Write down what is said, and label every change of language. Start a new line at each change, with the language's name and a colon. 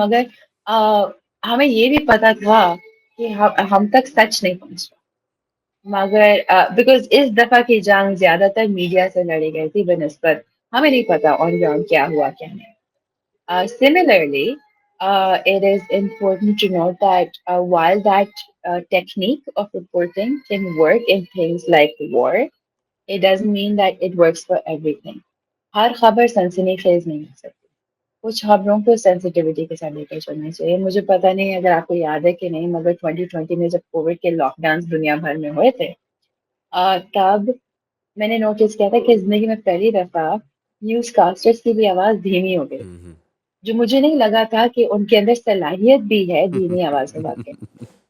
Urdu: مگر ہمیں یہ بھی پتا تھا کہ ہم تک سچ نہیں پہنچ رہا. مگر بیکاز اس دفعہ کی جنگ زیادہ تر میڈیا سے لڑی گئی تھی بنسبت ہمیں نہیں پتا آن گراؤنڈ کیا ہوا کیا نہیں.
English: Similarly, it is important to note that while that technique of reporting can work in things like war, it doesn't mean that it works for everything.
Urdu: ہر خبر سنسنی خیز نہیں ہو سکتی. کچھ خبروں کو سینسٹیوٹی کے ساتھ لے کر چلنا چاہیے. مجھے پتا نہیں اگر آپ کو یاد ہے کہ نہیں مگر 2020 میں جب کووڈ کے لاک ڈاؤن دنیا بھر میں ہوئے تھے تب میں نے نوٹس کیا تھا کہ زندگی میں پہلی دفعہ نیوز کاسٹرز کی بھی آواز دھیمی ہو گئی, جو مجھے نہیں لگا تھا کہ ان کے اندر صلاحیت بھی ہے دھیمی آواز میں بات کرنے.